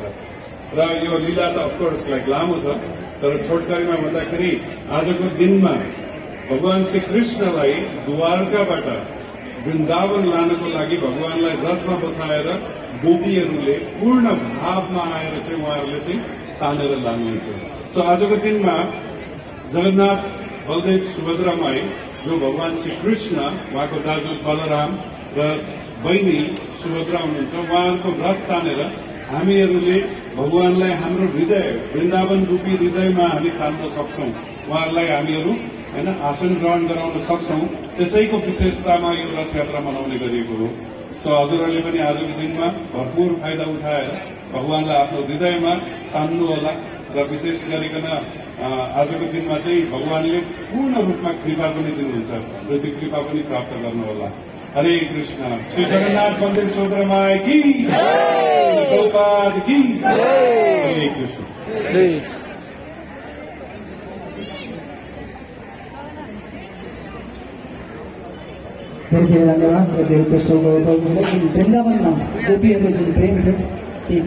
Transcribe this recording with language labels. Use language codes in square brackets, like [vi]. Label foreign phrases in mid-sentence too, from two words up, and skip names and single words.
[ne] र यो लीला त [en] of course like [ne] लामो छ, तर छोटकरीमा भन्दाखेरि आजको दिनमा भगवान श्री कृष्णलाई द्वारकाबाट वृन्दावन लानको लागि भगवानलाई रथमा बसाएर गोपीहरूले पूर्ण भावमा आएर चाहिँ उहाँहरूले चाहिँ तानेर लानुहुन्छ। सो आजको दिनमा जगन्नाथ बलदेव सुभद्रामाई जो भगवान श्री कृष्ण, उहाँको दाजु बलराम र बहिनी सुभद्रा हुनुहुन्छ, उहाँहरूको रथ तानेर हामीहरूले भगवानलाई हाम्रो हृदय वृन्दावन रूपी हृदयमा हामी तान्न सक्छौं, उहाँहरूलाई हामीहरू होइन आसन ग्रहण गराउन सक्छौं। त्यसैको विशेषतामा यो रथयात्रा मनाउने गरिएको हो। सो हजुरहरूले पनि आजको दिनमा भरपूर फाइदा उठाएर भगवानलाई आफ्नो हृदयमा तान्नु होला र विशेष गरिकन आजको दिनमा चाहिँ भगवानले पूर्ण रूपमा कृपा पनि दिनुहुन्छ र त्यो कृपा पनि प्राप्त गर्नुहोला। हरे कृष्ण। [hi] श्री जगन्नाथ बलदेव सुभद्रामाई की जय, गौपाद की जय। [ne] हरे कृष्ण। धेरै धेरै धन्यवाद श्री देव कृष्ण वृन्दावनमा गोपीहरूको जुन प्रेम थियो